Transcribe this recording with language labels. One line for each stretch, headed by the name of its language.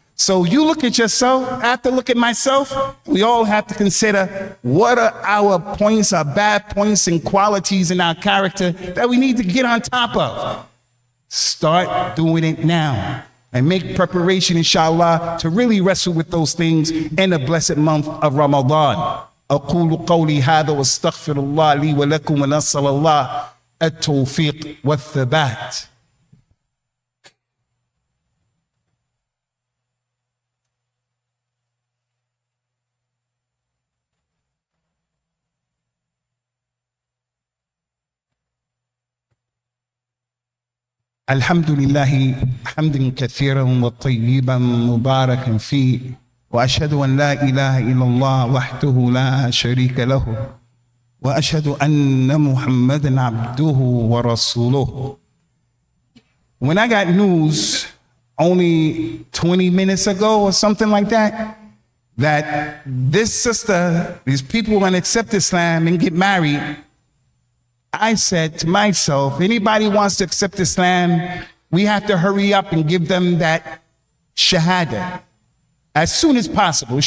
English: So you look at yourself, I have to look at myself. We all have to consider what are our points, our bad points and qualities in our character that we need to get on top of. Start doing it now and make preparation, inshallah, to really wrestle with those things in the blessed month of Ramadan.
Arabic: أقول قولي هذا واستغفر الله لي ولكم ونسأل الله التوفيق والثبات. الحمد لله حمدا كثيرا وطيبا مباركا فيه، وأشهد أن لا إله إلا الله وحده لا شريك له، وأشهد أن محمدا عبده ورسوله.
English: When I got news only 20 minutes ago or something like that, that this sister, these people were going to accept Islam and get married, I said to myself, anybody wants to accept Islam, we have to hurry up and give them that shahada as soon as possible.